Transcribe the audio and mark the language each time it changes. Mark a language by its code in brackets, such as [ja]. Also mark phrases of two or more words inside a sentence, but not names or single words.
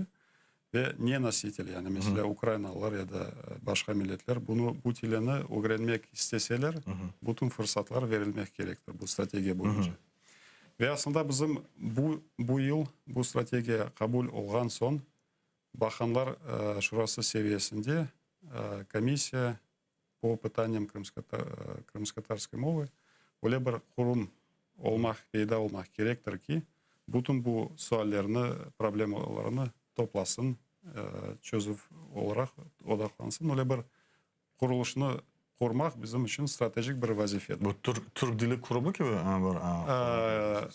[crh] Ve niye nasiteli yani mesela Ukraynalılar ya da başka milletler bu dilini öğrenmek isteseler bütün fırsatlar verilmek gerektir bu strateji boyunca. Ve aslında bizim bu yıl bu stratejiye kabul olgan son Bakanlar Şurası seviyesinde [uk] комиссия по питанням кримськотатарської мови [crh] öyle bir kurum peyda olmak gerektir ki bütün bu suallerini, problemalarını toplasın, çözüm olarak odaklansın. Öyle bir kuruluşunu kurmak bizim için stratejik bir vazifedir. Bu Türk Dili Kurumu gibi bir...